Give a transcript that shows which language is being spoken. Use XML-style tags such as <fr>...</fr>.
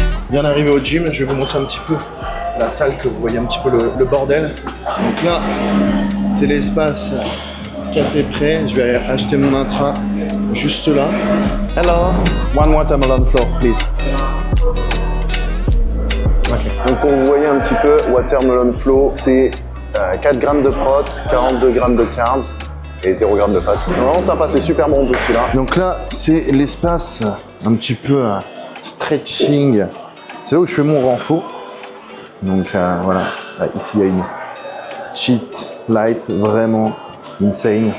<fr>Bien arrivé au gym, je vais vous montrer un petit peu la salle, que vous voyez un petit peu le bordel. Donc là, c'est l'espace café prêt. Je vais acheter mon intra juste là.</fr> <en>Hello, one watermelon floor, please. Okay.</en> <fr>Donc pour vous voyez un petit peu, watermelon flow, c'est 4 grammes de prot, 42 grammes de carbs et 0 grammes de fat. Vraiment sympa, c'est super bon celui-là. Donc là, c'est l'espace un petit peu stretching. C'est là où je fais mon renfo. Donc voilà, là, ici il y a une cheat light vraiment insane.</fr>